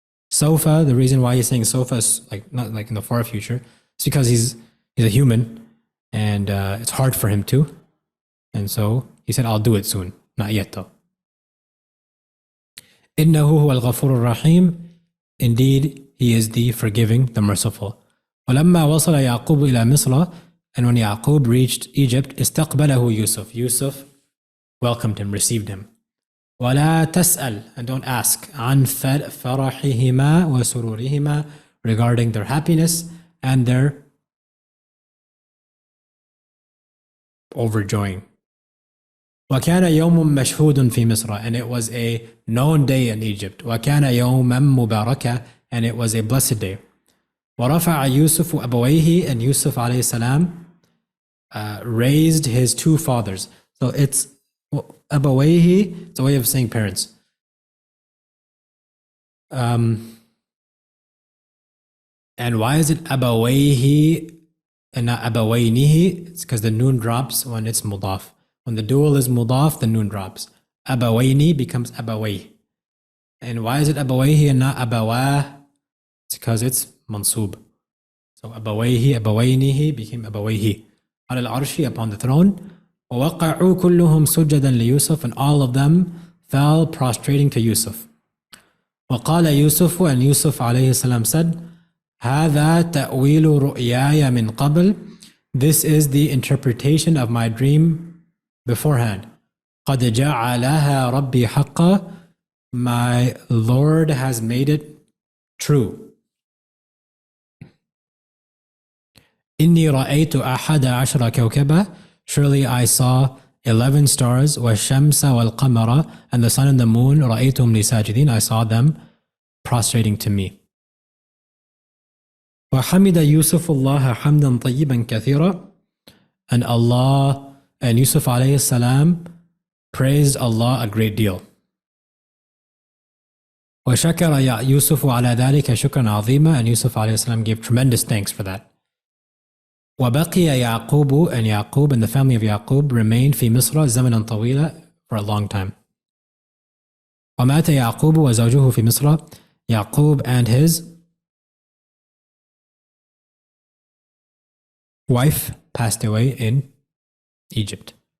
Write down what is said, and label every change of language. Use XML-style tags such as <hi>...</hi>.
<en>Sofa, the reason why he's saying sofa is not like in the far future, it's because he's a human and it's hard for him to. And so he said, I'll do it soon. Not yet though.</en> <ar>إنه هو الغفور الرحيم.</ar> <en>Indeed, he is the forgiving, the merciful.</en> <ar>ولما وصل يعقوب إلى مصر,</ar> <en>and when Yaqub reached Egypt,</en> <ar>استقبله يوسف.</ar> <en>Yusuf welcomed him, received him.</en> <ar>ولا تسأل,</ar> <en>and don't ask,</en> <ar>عن فرحهما وسرورهما,</ar> <en>regarding their happiness and their overjoying.</en> <ar>وكان يوم مشهود في مصر,</ar> <en>and it was a known day in Egypt.</en> <ar>وكان يوما مباركا,</ar> <en>and it was a blessed day.</en> <ar>ورفع يوسف أبويه,</ar> <en>and Yusuf alayhi salam raised his two fathers. So it's أبويه, it's a way of saying parents. And why is it أبويه and not أبوينه? It's because the noon drops when it's mudaf. When the dual is mudaf, the noon drops. أبويني becomes أبويه. And why is it أبويه and not أبواه? It's because it's mansub. So أبويه, أبوينه became أبويه.</en> <ar>على العرش,</ar> <en>upon the throne.</en> <ar>ووقعوا كلهم سجدا ليوسف,</ar> <en>and all of them fell prostrating to Yusuf.</en> <ar>وقال يوسف,</ar> <en>and Yusuf</en> <ar>عليه السلام said, هذا تأويل رؤياي من قبل.</ar> <en>This is the interpretation of my dream beforehand.</en> <ar>قد جعلها ربي حقا.</ar> <en>My Lord has made it true.</en> <ar>إني رأيت أحد عشر كوكبا.</ar> <en>Surely I saw 11 stars.</en> <ar>والشمس والقمر,</ar> <en>and the sun and the moon.</en> <ar>رأيتهم لي ساجدين.</ar> <en>I saw them prostrating to me.</en> <ar>وحمد يوسف الله حمدا طيبا كثيرا.</ar> <en>And Allah and Yusuf alayhi salam praised Allah a great deal.</en> <ar>وشكر يوسف على ذلك شكرا عظيما.</ar> <en>And Yusuf alayhi salam gave tremendous thanks for that.</en> <ar>وبقي يعقوب</ar> <en>and Yaqub and the family of Yaqub remained</en> <ar>في مصر زمنا طويلا</ar> <en>for a long time.</en> <ar>ومات يعقوب وزوجه في مصر.</ar> <en>Yaqub and his wife passed away in Egypt.</en>